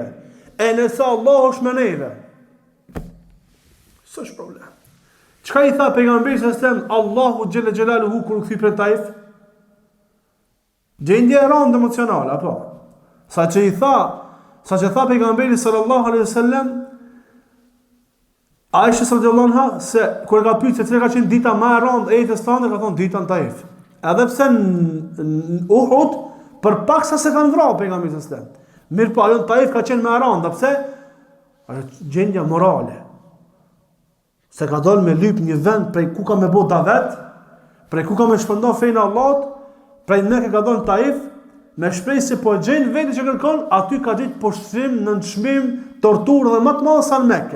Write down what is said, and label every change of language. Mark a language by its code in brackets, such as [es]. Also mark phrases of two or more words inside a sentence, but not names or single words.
[sq] E nëse Allah është me neve, s'është problem. Çka i tha pejgamberi sa stem Allahu [ar] جل جلاله [sq] kur u kthi për Taif? Gjendje e rëndë emocionale, apo? Sa që tha pejgamberi [ar] صلى الله عليه وسلم [sq] Aisha [ar] رضي الله عنها [sq] se kur e ka pyetur se cila ka qenë dita më e rëndë e jetës tonë, ka thonë dita në Taif. Edhe pse në Uhud për paksa se kanë vrarë pejgamberin [ar] صلى الله عليه وسلم. [sq] Mirë po ajo në Taif ka qenë më e rëndë, pse? Është gjendja morale. Se ka dalë me lyp një vend prej ku ka me bë davet, prej ku ka me shpërndar fenë Allahut, prej Mekë ka dalë në Taif, me shpresë se po gjen vetë që kërkon, aty ka ditë poshtrim, nënçmim, torturë dhe më të madh sa në Mekë.